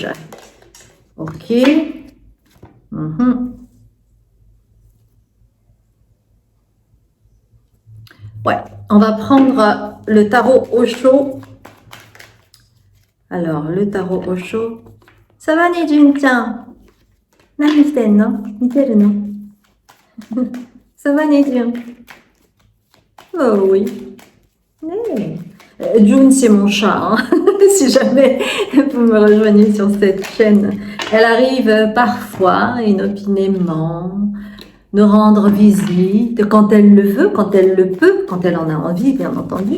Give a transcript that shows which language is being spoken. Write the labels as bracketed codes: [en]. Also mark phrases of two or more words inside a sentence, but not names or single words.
[fr] Ok. Ouais, on va prendre le tarot Osho. Alors, le tarot Osho. Ça va, [ja] Nejun-chan? Nani shiten no? Miteru no? [fr] Ça va, Nejun? Oh oui. June, c'est mon chat, hein. Si jamais vous me rejoignez sur cette chaîne. Elle arrive parfois, inopinément, nous rendre visite quand elle le veut, quand elle le peut, quand elle en a envie, bien entendu.